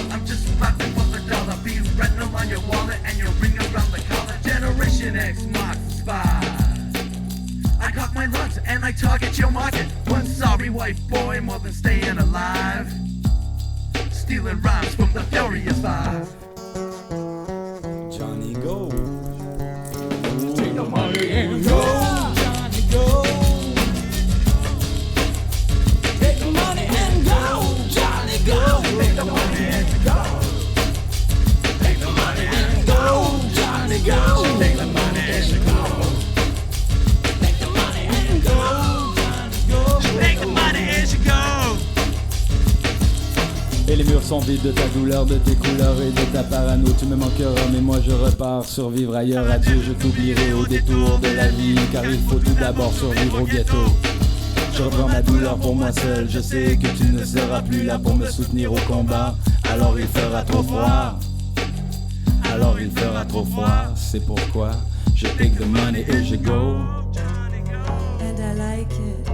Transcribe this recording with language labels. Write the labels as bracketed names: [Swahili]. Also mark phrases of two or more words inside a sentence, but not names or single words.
[English] I'm just rapping for the dollar. Be retinal on your wallet and your ring around the collar. Generation X marks the spot. I cock my lungs and I target your market. One sorry white boy more than staying alive. Stealing rhymes from the Furious Five. Johnny go. Take the money and go. Johnny go. Take the money and go. Johnny go. Take the money and go. Take the money and go. Johnny go. Take the money and go. Take the money and go. Johnny go. Take the money and go. [French] Et les murs sont vides de ta douleur, de tes couleurs et de ta parano. Tu me manqueras mais moi je repars, survivre ailleurs. Adieu, je t'oublierai au détour de la vie. Car il faut tout d'abord survivre au ghetto. Je reprends ma douleur pour moi seul. Je sais que tu ne seras plus là pour me soutenir au combat. Alors il fera trop froid. Alors il fera trop froid. C'est pourquoi je [English] take the money [French] et je go. [English] And I like it.